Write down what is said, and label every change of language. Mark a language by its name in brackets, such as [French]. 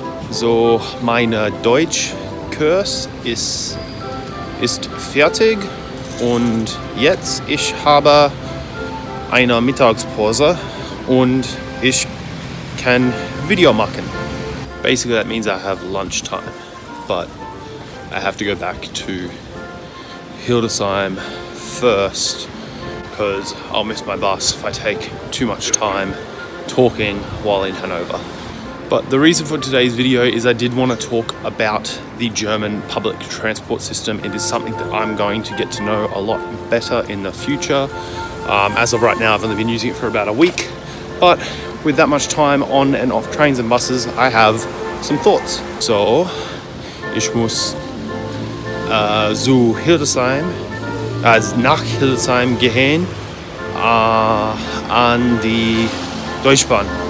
[German] So, meine Deutschkurs ist fertig und jetzt ich habe eine Mittagspause und ich kann Video machen. [English] Basically that means I have lunchtime, but I have to go back to Hildesheim first because I'll miss my bus if I take too much time talking while in Hanover. But the reason for today's video is I did want to talk about the German public transport system. It is something that I'm going to get to know a lot better in the future. As of right now, I've only been using it for about a week, but with that much time on and off trains and buses, I have some thoughts. [German] So, ich muss zu Hildesheim, nach Hildesheim gehen, an die Deutschbahn.